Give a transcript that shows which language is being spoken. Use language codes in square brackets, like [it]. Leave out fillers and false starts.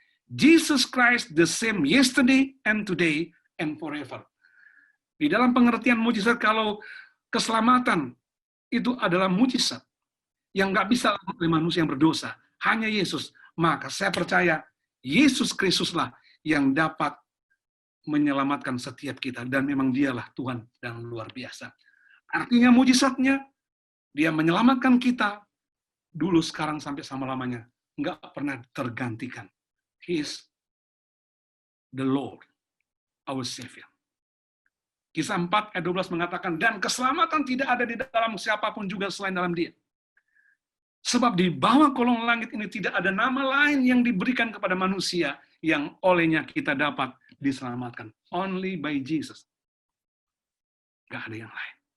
[en] Jesus Christ the same yesterday and today and forever. [id] Di dalam pengertian mujizat, kalau keselamatan itu adalah mujizat yang nggak bisa oleh manusia yang berdosa, hanya Yesus, maka saya percaya Yesus Kristuslah yang dapat menyelamatkan setiap kita, dan memang dialah Tuhan yang luar biasa. Artinya mujizatnya, dia menyelamatkan kita dulu, sekarang, sampai selama-lamanya nggak pernah tergantikan. [en] He is the Lord, our Savior. [id] Kisah 4 ayat 12 mengatakan, dan keselamatan tidak ada di dalam siapapun juga selain dalam Dia. Sebab di bawah kolong langit ini tidak ada nama lain yang diberikan kepada manusia yang olehnya kita dapat diselamatkan. [en] Only by Jesus. [id] Nggak ada yang lain.